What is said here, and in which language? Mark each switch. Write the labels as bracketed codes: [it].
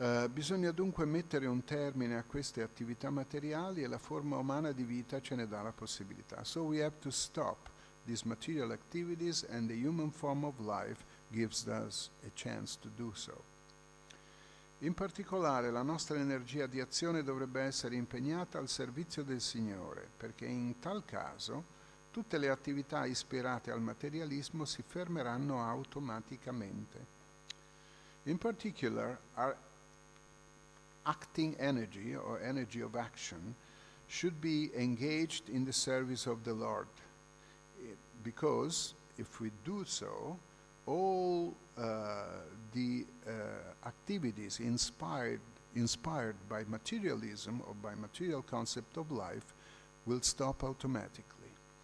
[it] Bisogna dunque mettere un termine a queste attività materiali e la forma umana di vita ce ne dà la possibilità. [en] So we have to stop these material activities, and the human form of life gives us a chance to do so. [it] In particolare la nostra energia di azione dovrebbe essere impegnata al servizio del Signore, perché in tal caso tutte le attività ispirate al materialismo si fermeranno automaticamente. [en] In particular, our acting energy, or energy of action, should be engaged in the service of the Lord. Because if we do so, all the activities inspired by materialism or by material concept of life will stop automatically.